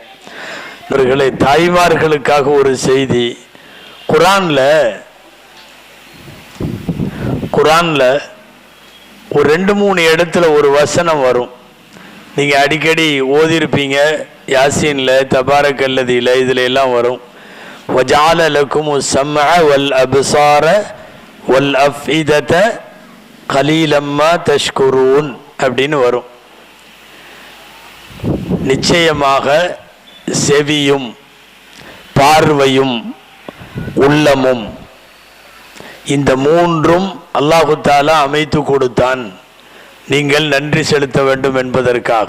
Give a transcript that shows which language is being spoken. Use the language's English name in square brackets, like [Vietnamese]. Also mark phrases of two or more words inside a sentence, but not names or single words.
[Tamil] இவர்களை தாய்மார்களுக்காக ஒரு செய்தி. குரான்ல ஒரு 2-3 இடத்துல ஒரு வசனம் வரும். நீங்க அடிக்கடி ஓதிருப்பீங்க. யாசீன்ல, தபாரக்கல்லதியில, இதுல எல்லாம் வரும். [Arabic] وَجَعَلَ لَكُمُ السَّمْعَ وَالْأَبْصَارَ وَالْأَفْئِدَةَ قَلِيلًا مَا تَشْكُرُونَ [Tamil] அப்படின்னு வரும். நிச்சயமாக செவியும் பார்வையும் உள்ளமும் இந்த 3ம் [Arabic] الله تعالى [Tamil] அமைத்து கொடுத்தான், நீங்கள் நன்றி செலுத்த வேண்டும் என்பதற்காக.